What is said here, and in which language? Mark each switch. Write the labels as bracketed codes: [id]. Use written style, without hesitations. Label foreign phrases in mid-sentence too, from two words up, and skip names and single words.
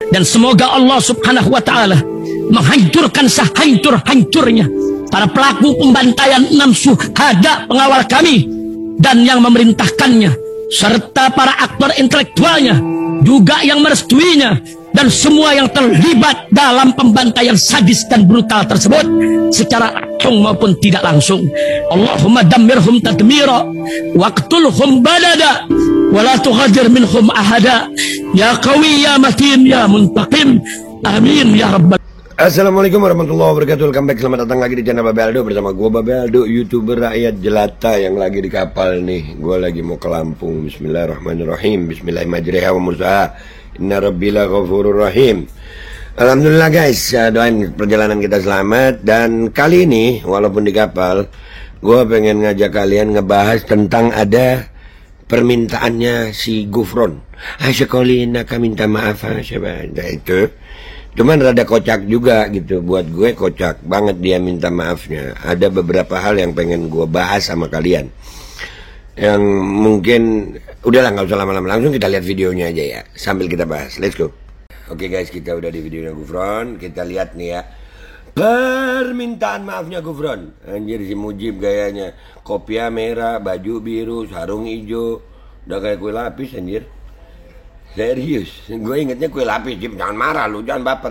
[id] Dan semoga [ar] الله سبحانه وتعالى [id] menghancurkan sehancur-hancurnya para pelaku pembantaian 6 syuhada pengawal kami dan yang memerintahkannya, serta para aktor intelektualnya juga yang merestuinya, dan semua yang terlibat dalam pembantaian sadis dan brutal tersebut secara langsung maupun tidak langsung. [ar] اللهم دمرهم تدميرا واقتلهم بددا ولا تغادر منهم أحدا يا قوي يا متين يا منتقم آمين يا رب. السلام عليكم ورحمة الله وبركاته. [en] Welcome back, [id] selamat datang lagi di channel Babeldo bersama gue Babeldo, YouTuber rakyat jelata yang lagi di kapal nih. Gue lagi mau ke Lampung. [ar] بسم الله الرحمن الرحيم. بسم الله الرحمن الرحيم. مرساها إن ربي لغفور رحيم. [id] Alhamdulillah guys, doain perjalanan kita selamat. Dan kali ini walaupun di kapal, gue pengen ngajak kalian ngebahas tentang ada permintaannya si Gufron. Asyakolina kami minta maaf siapa itu. Cuman rada kocak juga gitu, buat gue kocak banget dia minta maafnya. Ada beberapa hal yang pengen gue bahas sama kalian, yang mungkin udahlah nggak usah lama-lama, langsung kita lihat videonya aja ya sambil kita bahas. [en] Let's go. [id] Oke guys, kita udah di videonya Gufron. Kita lihat nih ya permintaan maafnya Gufron. Anjir si Mujib gayanya, kopiah merah, baju biru, sarung hijau, udah kayak kue lapis anjir. Serius, gue ingetnya kue lapis. Jim, jangan marah lu, jangan baper.